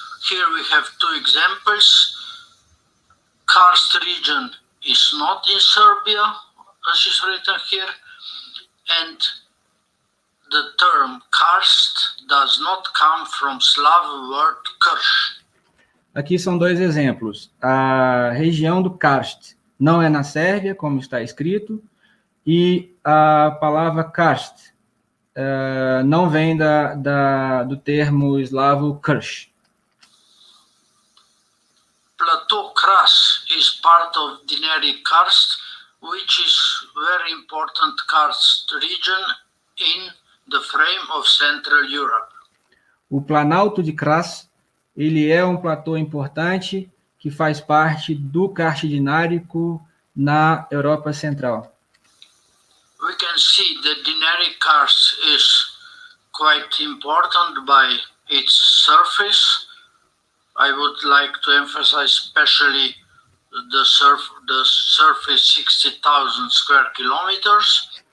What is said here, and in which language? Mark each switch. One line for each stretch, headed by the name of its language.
English: Here we have two examples. Karst region is not in Serbia, as is written here, and the term karst does not come from Slav word Kranjc.
Portuguese: Aqui são dois exemplos. A região do karst não é na Sérvia, como está escrito, e a palavra karst não vem do termo eslavo Kranjc.
English: Plateau Kras is part of Dinaric Karst, which is very important karst region in the frame of Central Europe.
Portuguese: O Planalto de Kras, ele é um platô importante que faz parte do karst dinárico na Europa Central.
English: We can see that Dinaric Karst is quite important by its surface. I would like to emphasize especially the surface 60,000 square kilometers.